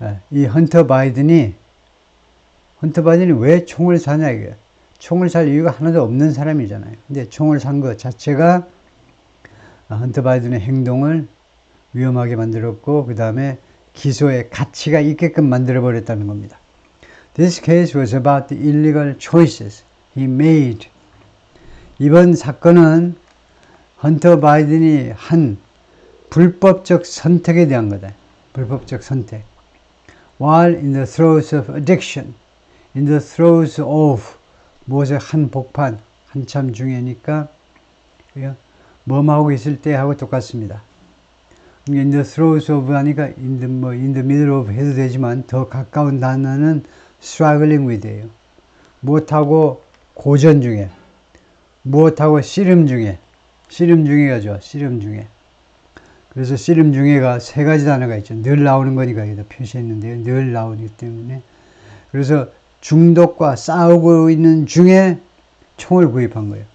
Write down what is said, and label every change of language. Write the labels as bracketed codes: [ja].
[ko] 이 헌터 바이든이 왜 총을 사냐 이게 총을 살 이유가 하나도 없는 사람이잖아요. 근데 총을 산 것 자체가 헌터 바이든의 행동을 위험하게 만들었고 그 다음에 기소의 가치가 있게끔 만들어 버렸다는 겁니다. [en] This case was about the illegal choices he made. [ko] 이번 사건은 헌터 바이든이 한 불법적 선택에 대한 거다. 불법적 선택. [en] While in the throes of [ko] addiction, in the throes of 무엇의 한복판, 한참 중에니까 뭐하고 있을 때 하고 똑같습니다. [en] in the throes of [ko] 하니까 [en] in the middle of [ko] 해도 되지만 더 가까운 단어는 [en] struggling with예요. [ko] 무엇하고 고전 중에, 무엇하고 씨름 중에가 좋아, 씨름 중에. 그래서 씨름 중에가 세 가지 단어가 있죠. 늘 나오는 거니까 여기다 표시했는데요. 늘 나오기 때문에. 그래서 중독과 싸우고 있는 중에 총을 구입한 거예요.